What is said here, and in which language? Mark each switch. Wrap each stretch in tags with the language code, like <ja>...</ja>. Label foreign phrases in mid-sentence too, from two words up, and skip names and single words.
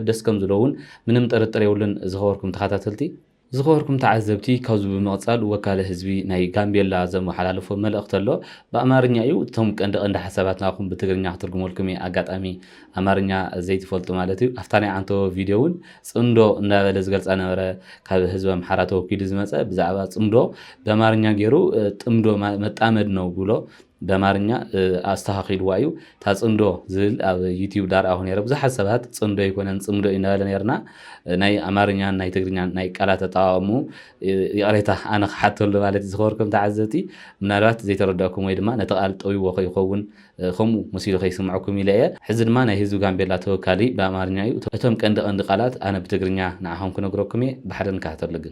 <ti>ደስ ከም ዝለውን ምንም ጥርጥር የብሉን። ዝኸበርኩም ተኸታተልቲ ዝኸበርኩም ተዓዘብቲ ካብዚ ብምቕፃል ወካለ ህዝቢ ናይ ጋምቤላ ዘመሓላልፎ መልእኽቲ ኣሎ ብኣማርኛ እዩ እቶም ቀንዲ ሓሳባት ናኹም ብትግርኛ ክትርጉመልኩም ኣጋጣሚ ኣማርኛ ዘይትፈልጡ ማለት እዩ ኣፍታ ናይ ዓንቶ ቪድዮ እውን ጽምዶ እንዳበለ ዝገልፃ ነበረ ካብ ህዝቢ ኣምሓራ ተወኪሉ ዝመፀ ብዛዕባ ጽምዶ ብኣማርኛ ገይሩ ጥምዶ</ti> <am>መጣመድ ነው ብሎ በአማርኛ</am> <ti>አስተኻኺልዋ እዩ ታጽንዶ ዝብል ኣብ ዩቲዩብ ዳርኣ ነይሩ ብዙሓት ሰባት ጽንዶ ይኮነን ጽምዶ ይነበለ ነርና ናይ ኣማርኛ ናይ ትግርኛ ናይ ቃላት ኣጠቃቅሙ ይቕሬታ ኣነ ክሓተሉ ማለት ዝኸበርኩም ተዓዘብቲ ምናልባት ዘይተረዳእኩም ወይ ድማ ነቲ ቃል ጠዊዎ ከይኸውን ከምኡ መሲሉ ከይስምዐኩም ኢለ እየ ሕዚ ድማ ናይ ህዝቢ ጋምቤላ ተወካሊ ብኣማርኛ እዩ እቶም ቀንዲ ቃላት ኣነ ብትግርኛ ንዓኹም ክነግረኩም እየ ብሓደ ንከታተሉ ግን</ti>